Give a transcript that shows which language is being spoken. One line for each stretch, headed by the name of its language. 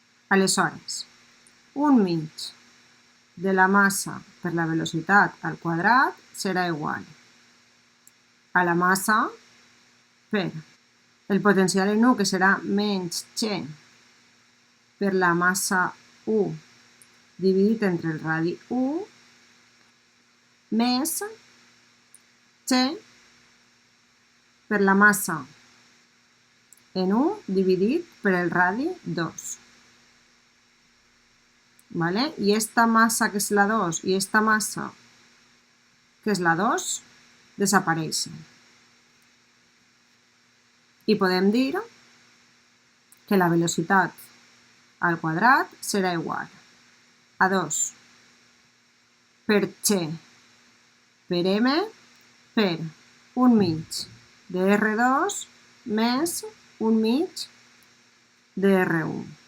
Catalan: Aleshores, 1 mig de la massa per la velocitat al quadrat serà igual a la massa per el potencial en 1, que serà menys g per la massa 1 dividit entre el radi 1, més g per la massa en 1 dividit per el radi 2. ¿Vale?
Spanish: Y esta masa, que es la 2, y esta masa, que es la 2, desapareixen.
Catalan: I podem dir que la velocitat al quadrat serà igual a 2 per g per m per 1 mig de R2 més 1 mig de R1.